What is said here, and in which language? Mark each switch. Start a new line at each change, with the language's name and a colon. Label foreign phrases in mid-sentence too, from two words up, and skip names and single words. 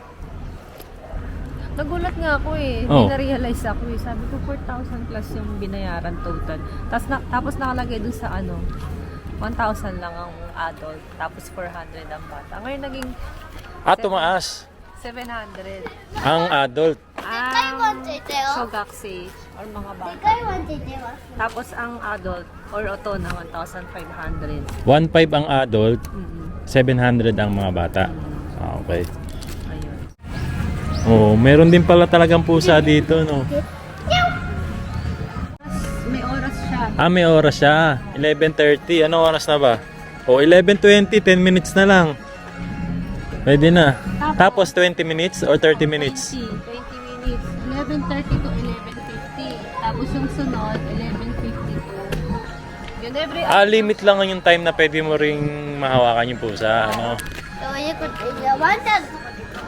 Filipino: Nagulat nga ako eh. Oh. Hindi na-realize ako eh. Sabi ko 4,000 plus yung binayaran total. Tapos nakalagay dun sa 1,000 lang ang adult. Tapos 400 ang bata. Ngayon naging Tumaas. 700. Ang adult.
Japanese: でかいワンちゃんいたよ。
Filipino: Shogakushi or mga
Japanese: で
Filipino: bata.
Japanese: かいワンちゃんいたよ。
Filipino: Tapos ang adult or oto na 1,500. 1.5 ang adult, Mm-mm. 700 ang mga bata. Okay. Ayun. Oh, meron din pala talagang pusa dito, no? May oras siya. May oras siya. 11:30. Anong oras na ba? 11:20. 10 minutes na lang. Pwede na. Tapos 20 minutes or 30 minutes? 20 minutes. 11:30 to 11:50. Tapos yung sunod, 11:50 to... Yun every Limit lang yung time na pwede mo ring mahawakan yung pusa, ano?
Japanese: どういうことワンちゃんとかでか。